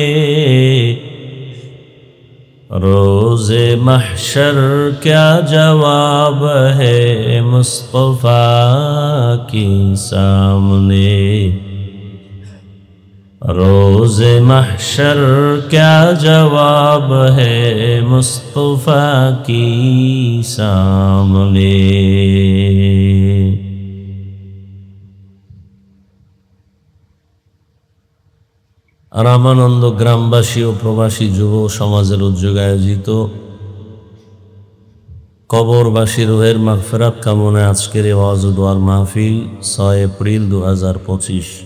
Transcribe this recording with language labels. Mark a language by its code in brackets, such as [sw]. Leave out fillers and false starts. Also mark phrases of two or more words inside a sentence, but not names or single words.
[ur] روز محشر کیا جواب ہے مصطفیٰ کی سامنے، روز محشر کیا جواب ہے مصطفیٰ کی سامنے۔ [bn] রামানন্দ গ্রামবাসী ও প্রবাসী যুব সমাজের উদ্যোগে আয়োজিত কবরবাসী রুহের মাগফিরাত কামনায় আজকের এই ওয়াজ ও দোয়ার মাহফিল 6 এপ্রিল 2025।